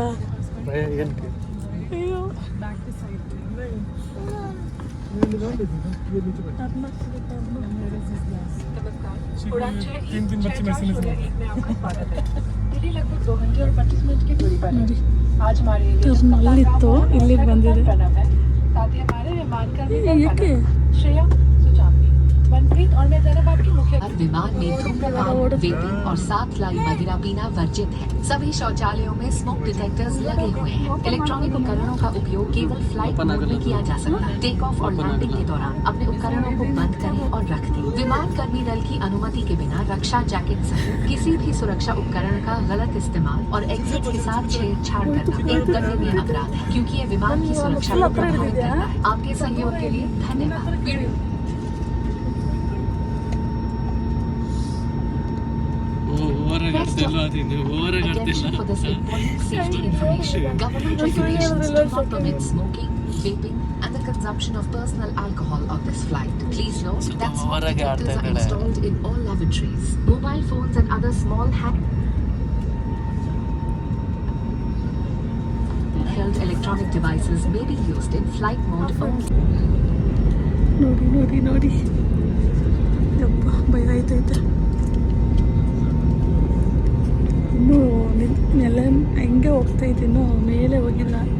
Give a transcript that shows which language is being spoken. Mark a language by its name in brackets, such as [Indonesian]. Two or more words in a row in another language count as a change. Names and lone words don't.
[Kannada] ಅಯ್ಯೋ ಟರ್ನಲ್ಲಿತ್ತು, ಇಲ್ಲಿಗೆ ಬಂದಿದೆ. ಏಕೆ [Hindi] विमान में धूम्रपान, वेपिंग और साथ लाई मदिरा पीना वर्जित है। सभी शौचालयों में स्मोक डिटेक्टर्स लगे हुए हैं। इलेक्ट्रॉनिक उपकरणों का उपयोग केवल फ्लाइट मोड में किया जा सकता है। [English] take off [Hindi] और लैंडिंग के दौरान अपने उपकरणों को बंद करें और रख दें। विमान कर्मी दल की अनुमति के बिना रक्षा जैकेट सहित किसी भी सुरक्षा उपकरण का गलत इस्तेमाल और एग्जिट के साथ छेड़छाड़ करना एक दंडनीय अपराध है, क्योंकि ये विमान की सुरक्षा को प्रभावित करता है। आपके सहयोग के लिए धन्यवाद। [English] Attention for this important safety information. Government regulations do not permit smoking, vaping, and the consumption of personal alcohol on this flight. Please note that smoke detectors are installed in all lavatories. Mobile phones and other small handheld electronic devices may be used in flight mode only. [Kannada] ನೋಡಿ ಯಪ್ಪ ಭಯ ಆಯ್ತೈತೆ. ಇನ್ನೂ ನೆಲ ಹೆಂಗೆ ಹೋಗ್ತಾ ಇದ್ದೀನೋ ಮೇಲೆ ಹೋಗಿಲ್ಲ.